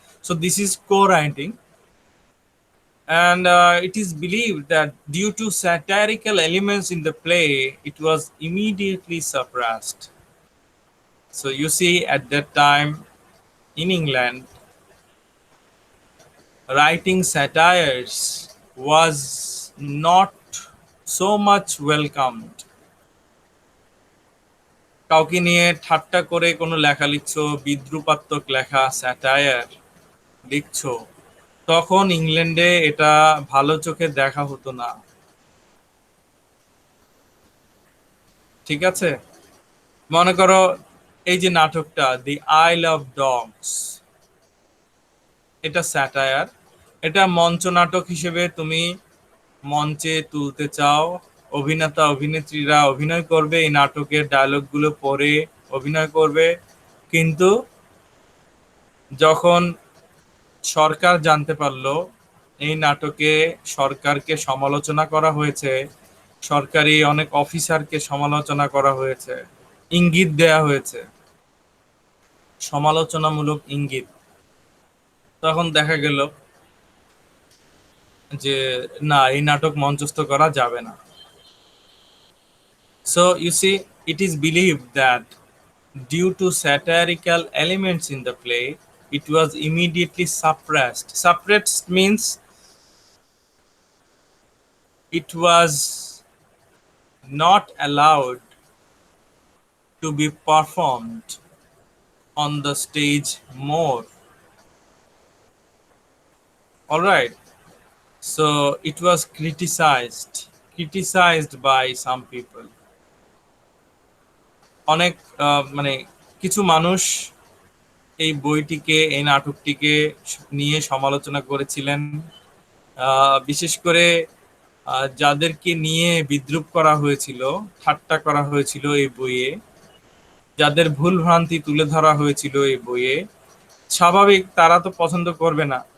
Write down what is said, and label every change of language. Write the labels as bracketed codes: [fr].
[en] So this is co-writing, and it is believed that due to satirical elements in the play, it was immediately suppressed. So you see, at that time in England, writing satires was not so much welcomed. [bn] কাউকে নিয়ে ঠাট্টা করে কোনো লেখা লিখছো, বিদ্রুপাত্মক লেখা, satire লিখছো, তখন ইংল্যান্ডে এটা ভালো চোখে দেখা হতো না। ঠিক আছে? মনে করো এই যে নাটকটা দি আইল অফ ডগস, এটা স্যাটায়ার। এটা মঞ্চ নাটক হিসেবে তুমি মঞ্চে তুলতে চাও, অভিনেতা অভিনেত্রীরা অভিনয় করবে, এই নাটকের ডায়লগগুলো পড়ে অভিনয় করবে, কিন্তু যখন সরকার জানতে পারলো এই নাটকে সরকারকে সমালোচনা করা হয়েছে, সরকারি অনেক অফিসারকে সমালোচনা করা হয়েছে, ইঙ্গিত দেয়া হয়েছে, সমালোচনামূলক ইঙ্গিত, তখন দেখা গেল যে না, এই নাটক মঞ্চস্থ করা যাবে না। [en] So you see, it is believed that due to satirical elements in the play, it was immediately suppressed. Suppressed means it was not allowed to be performed on the stage more. All right. So it was criticized by some people. [bn] অনেক মানে কিছু মানুষ এই বইটিকে, এই নাটকটিকে নিয়ে সমালোচনা করেছিলেন। বিশেষ করে যাদেরকে নিয়ে বিদ্রূপ করা হয়েছিল, ঠাট্টা করা হয়েছিল এই বইয়ে, যাদের ভুল ভ্রান্তি তুলে ধরা হয়েছিল এই বইয়ে, স্বাভাবিক তারা তো পছন্দ করবে না।